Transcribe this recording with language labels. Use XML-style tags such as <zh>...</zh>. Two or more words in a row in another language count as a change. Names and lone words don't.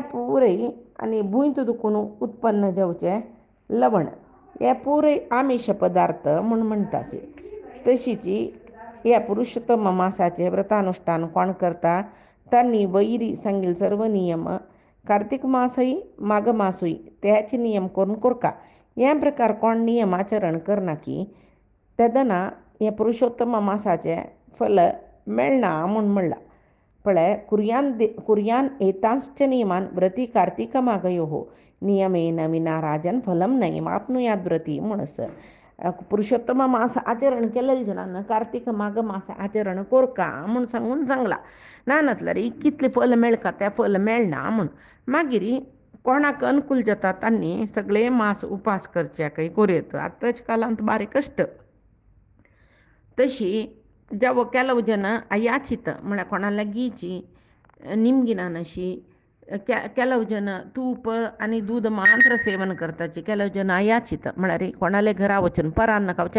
<kok>पुरे आनी भुंयत दुखून उत्पन्न जावचे लवण हे पुरे आमिश पदार्थ म्हूण म्हणटाचे तशीच हे पुरुषोत्तम मासाचे व्रतानुष्ठान कोण करता तांणी वैरी सांगिल्ले सर्व नियम कार्तीक मासय माघ मासूय तेचे नियम करून कोरका हे प्रकार कोण नियम आचरण करना की तेदना हे पुरुषोत्तम मासाचे फल मेळना म्हूण म्हणलां पळय</kok> <sa>कुर्यान एतांश्च नियमान व्रती कार्तिक माघयोः नियमेन विना राजन फलम नैमाप्नुयाद व्रती</sa> <kok>म्हणस पुरुषोत्तम मास आचरण केलेले जनांना कार्तिक माघ मास आचरण कोरका म्हूण सांगून सांगला ना नातल्यार कितले फल मेळका ते फल मेळना म्हूण मागीर कोणाक अनुकूल जाता तांणी सगळे मास उपास करचे काही कोरयेत आतांच्या कालांत बारीक कश्ट तशी जेव्हा ಕೆಲವು जन अयाचित म्हळ्यार कोणा लागींची निमगिना अशी ಕೆಲವು जन तूप आनी दूद मात्र सेवन करताची ಕೆಲವು जन अयाचित म्हळ्यार कोणाले घरा वचून परान्न खावचे</kok>